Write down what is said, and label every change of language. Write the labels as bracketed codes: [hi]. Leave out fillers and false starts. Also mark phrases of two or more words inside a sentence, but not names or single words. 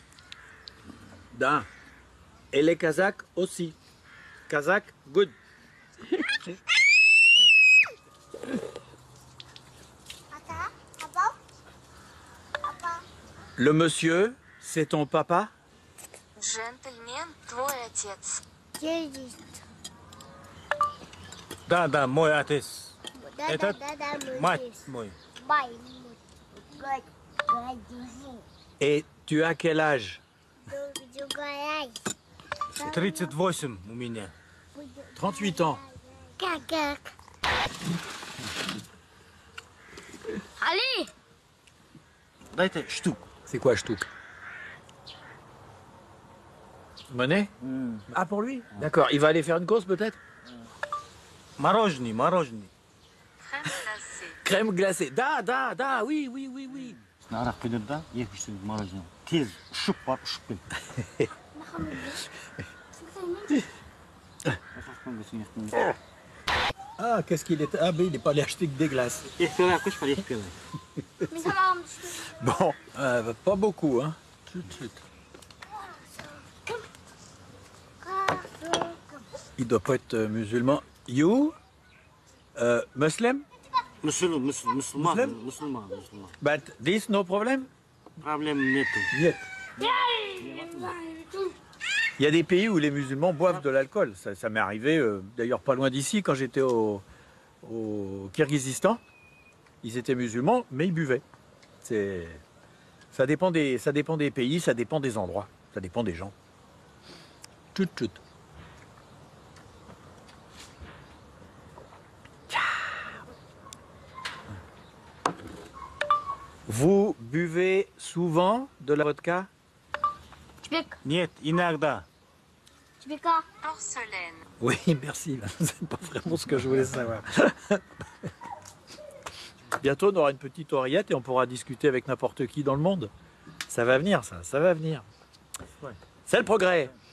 [fr] Da. Et les Kazakhs aussi. [en] Kazakh, good. [fr] Le monsieur, c'est ton papa? [ru] Джентльмен, твой отец. Да, мой отец. Этот мать мой. [fr] Et tu as quel âge? [ru] 38 у меня. [fr] 38 ans. Allez! [ru] Дайте штук. [fr] C'est quoi, shtouk? Monnaie? Ah, pour lui? D'accord. Il va aller faire une course, peut-être? [ru] Мороженое. [fr] Crème glacée. Da, oui. [kk] Нарах келер да, екінші мороженое. Тез ұшып барып ұшып кел. [fr] Ah, qu'est-ce qu'il est... Ah, mais il n'est pas allé acheter que des glaces. Bon, pas beaucoup, hein. Il doit pas être musulman. [en] You? Muslim? [fr] Musulman. [en] But this, no problem? [ru] Проблем нету. Нет. [fr] Il y a des pays où les musulmans boivent de l'alcool. Ça m'est arrivé, d'ailleurs pas loin d'ici, quand j'étais au Kirghizistan. Ils étaient musulmans, mais ils buvaient. Ça dépend des pays, ça dépend des endroits, ça dépend des gens. Tchout. Vous buvez souvent de la vodka? [ru] Нет, иногда. [fr] Porcelaine. Oui, merci. C'est pas vraiment ce que je voulais savoir. Bientôt, on aura une petite oreillette et on pourra discuter avec n'importe qui dans le monde. Ça va venir, ça va venir. C'est le progrès.